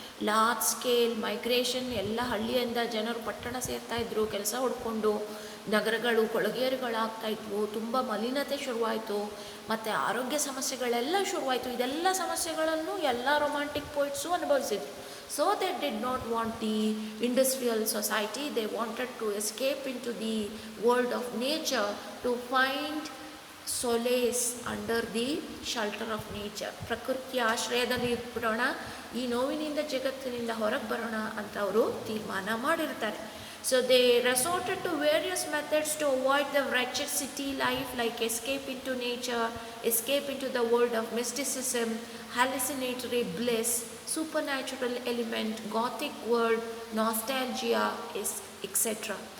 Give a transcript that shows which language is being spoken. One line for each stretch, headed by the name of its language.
Kannada: Large scale migration, ಎಲ್ಲ ಹಳ್ಳಿಯಿಂದ ಜನರು ಪಟ್ಟಣ ಸೇರ್ತಾ ಇದ್ರು, ಕೆಲಸ ಹುಡ್ಕೊಂಡು ನಗರಗಳು ಕೊಳಗೇರುಗಳಾಗ್ತಾ ಇದ್ವು, ತುಂಬ ಮಲಿನತೆ ಶುರುವಾಯಿತು, ಮತ್ತು ಆರೋಗ್ಯ ಸಮಸ್ಯೆಗಳೆಲ್ಲ ಶುರುವಾಯಿತು. ಇದೆಲ್ಲ ಸಮಸ್ಯೆಗಳನ್ನು ಎಲ್ಲ romantic ಪೊಯಿಟ್ಸು ಅನುಭವಿಸಿದ್ರು.
English: So they did not want the industrial society. They wanted to escape into the world of nature to find solace under the shelter of nature.
Kannada: ಪ್ರಕೃತಿಯ ಆಶ್ರಯದಲ್ಲಿ ಇಟ್ಬಿಡೋಣ, ಈ ನೋವಿನಿಂದ ಜಗತ್ತಿನಿಂದ ಹೊರಗೆ ಬರೋಣ ಅಂತ ಅವರು ತೀರ್ಮಾನ ಮಾಡಿರ್ತಾರೆ.
English: So they resorted to various methods to avoid the wretched city life, like escape into nature, escape into the world of mysticism, hallucinatory bliss, supernatural element, gothic world, nostalgia, etc.